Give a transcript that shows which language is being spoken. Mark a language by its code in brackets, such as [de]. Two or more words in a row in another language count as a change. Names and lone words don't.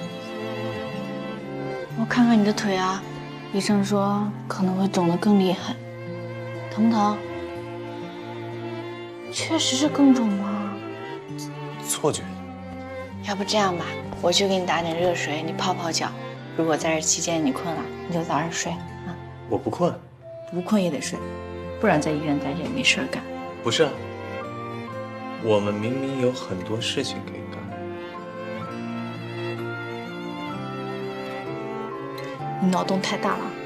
[zh] 我看看你的腿啊，醫生說可能會腫得更厲害，疼不疼？確實是更腫嗎？錯覺。要不這樣吧，我去給你打點熱水，你泡泡腳。如果在這期間你困了，你就早點睡啊。我不困。不困也得睡，不然在醫院待着也沒事幹。不是，我們明明有很多事情可以幹。你腦洞太大了。